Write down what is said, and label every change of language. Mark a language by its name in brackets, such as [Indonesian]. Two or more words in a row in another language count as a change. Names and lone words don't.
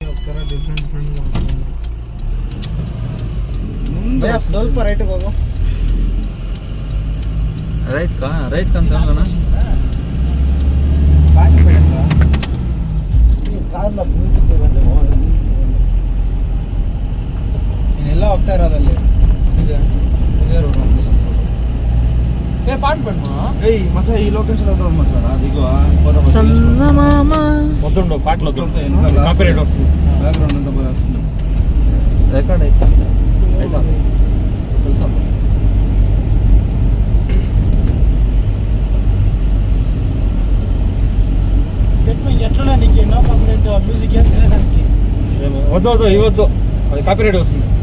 [Kannada] ಸ್ವಲ್ಪ ರೈಟ್ಗೆ ಹೋಗು. ರೈಟ್ ಕಂತ ಎಲ್ಲ ಹೋಗ್ತಾ ಇರೋದಲ್ಲಿ [Telugu] ఇదే రోడ్ పాట పెట్టు. మచ్చా ఈ లొకేషన్ అవుతుంది మచ్చా దిగు వద్దు పాటలు కాపీరైట్ వస్తుంది. బ్యాక్గ్రౌండ్ అంతా బాగా వస్తుంది. రికార్డ్ అయితే తెలుసా ఎట్లా నీకు ఎన్నో కాపీరైట్ మ్యూజిక్ వేస్తే దానికి వద్దు ఇవ్వద్దు, అది కాపీరైట్ వస్తుంది.